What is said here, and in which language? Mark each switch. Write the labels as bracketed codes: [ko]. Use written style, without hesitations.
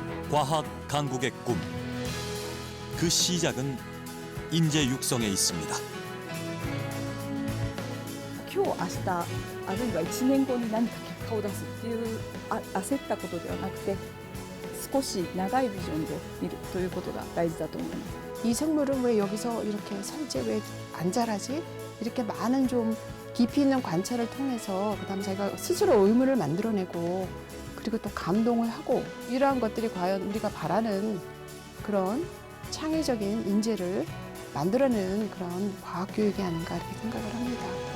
[ko] 과학 강국의 꿈. 그 시작은 인재 육성에 있습니다. [ja] 今日明日あるいは1年後に何か結果を出すっていう焦ったことではなくて少し長いビジョンで見るということが大事だと思います。 [ko] 이 생물은 왜 여기서 이렇게 살지 왜 안 자라지? 이렇게 많은 좀 깊이 있는 관찰을 통해서 그다음 제가 스스로 의문을 만들어내고 그리고 또 감동을 하고 이러한 것들이 과연 우리가 바라는 그런 창의적인 인재를 만들어내는 그런 과학 교육이 아닌가 이렇게 생각을 합니다.